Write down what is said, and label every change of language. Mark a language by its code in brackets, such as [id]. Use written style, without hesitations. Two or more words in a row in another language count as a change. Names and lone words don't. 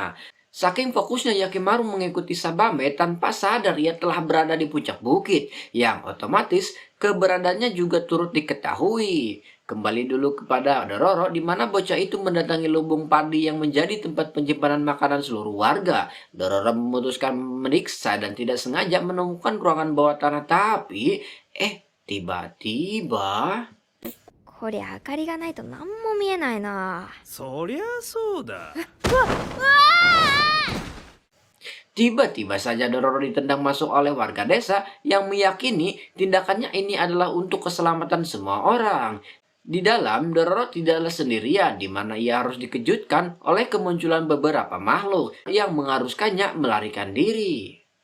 [id] Saking fokusnya Yakimaru mengikuti Sabame tanpa sadar ia telah berada di puncak bukit, yang otomatis keberadaannya juga turut diketahui. Kembali dulu kepada Dororo, di mana bocah itu mendatangi lubung padi yang menjadi tempat penyimpanan makanan seluruh warga. Dororo memutuskan meriksa dan tidak sengaja menemukan ruangan bawah tanah, tapi tiba-tiba [ja] こりゃ明かりがないと何も見えないな。そりゃそうだ。 [id] tiba-tiba saja Dororo ditendang masuk oleh warga desa yang meyakini tindakannya ini adalah untuk keselamatan semua orang. Di dalam, Dororo tidaklah sendirian, di mana ia harus dikejutkan oleh kemunculan beberapa makhluk yang mengharuskannya melarikan diri.